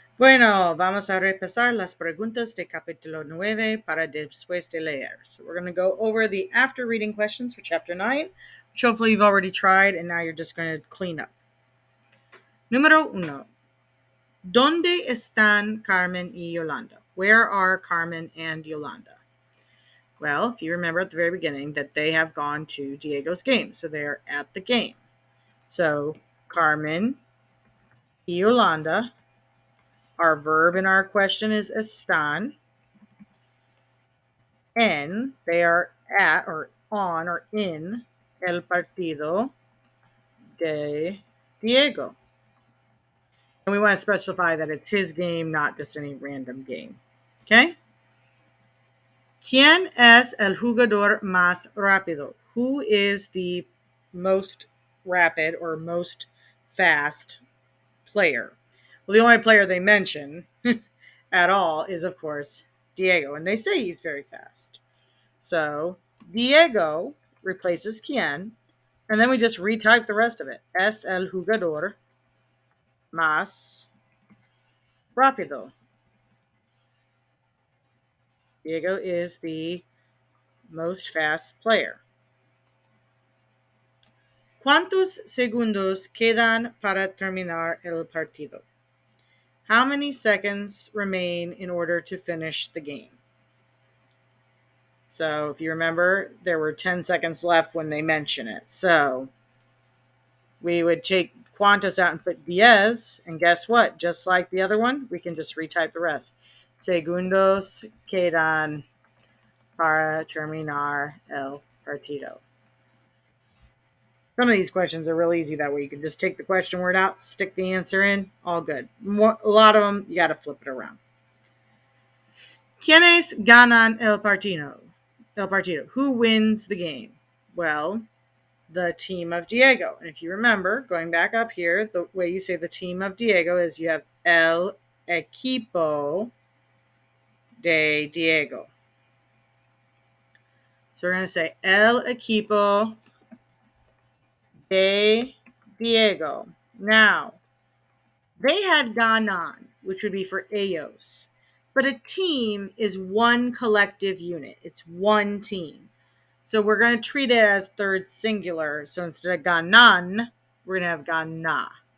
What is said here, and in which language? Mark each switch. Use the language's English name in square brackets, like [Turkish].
[Spanish] Bueno, vamos a repasar las preguntas de capítulo 9 para Después de Leer. [English] So we're going to go over the after reading questions for chapter 9, which hopefully you've already tried, and now you're just going to clean up. [Spanish] Número 1. ¿Dónde están Carmen y Yolanda? [English] Where are Carmen and Yolanda? Well, if you remember at the very beginning that they have gone to Diego's game, so they're at the game. So Carmen y Yolanda, our verb in our question is están, and they are at or on or in [Spanish] el partido de Diego. [English] And we want to specify that it's his game, not just any random game. Okay? [Spanish] ¿Quién es el jugador más rápido? [English] Who is the most rapid or most fast player? Well, the only player they mention at all is, of course, Diego. And they say he's very fast. So Diego replaces quién, and then we just retype the rest of it. [Spanish] Es el jugador más rápido. [English] Diego is the most fast player. [Spanish] ¿Cuántos segundos quedan para terminar el partido? [English] How many seconds remain in order to finish the game? So if you remember, there were 10 seconds left when they mention it. So we would take cuantos out and put diez, and guess what? Just like the other one, we can just retype the rest. [Spanish] Segundos quedan para terminar el partido. [English] Some of these questions are real easy that way. You can just take the question word out, stick the answer in, all good. A lot of them, you got to flip it around. [Spanish] ¿Quiénes ganan el partido? [English] Who wins the game? Well, the team of Diego. And if you remember, going back up here, the way you say the team of Diego is you have [Spanish] el equipo de Diego. [English] So we're going to say [Spanish] el equipo de Diego. [English] Now, they had ganan, which would be for ellos. But a team is one collective unit. It's one team. So we're going to treat it as third singular. So instead of ganan, we're going to have gana.